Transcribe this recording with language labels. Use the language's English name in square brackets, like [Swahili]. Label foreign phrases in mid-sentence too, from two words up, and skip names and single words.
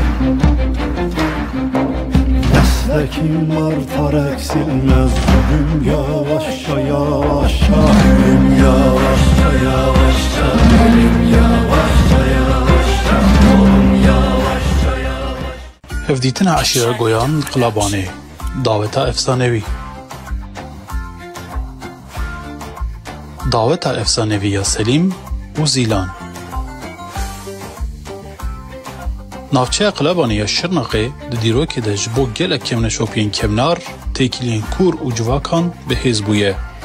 [Turkish] Meslekim artar eksilmez, ölüm yavaşça yavaşça. Ölüm yavaşça yavaşça, ölüm yavaşça yavaşça, ölüm yavaşça yavaşça. [Kurdish] Hevdîtina eşîra goyan Qulabanê, daveta efsanevî. Daveta efsanevî ya Selîm û Zîlan. Navçeya Qulabanê ya Şirnexê di dîrokê de ji bo gelek kevneşopiyên kevnar, têkiliyên kûr û civakan bihêz bûye.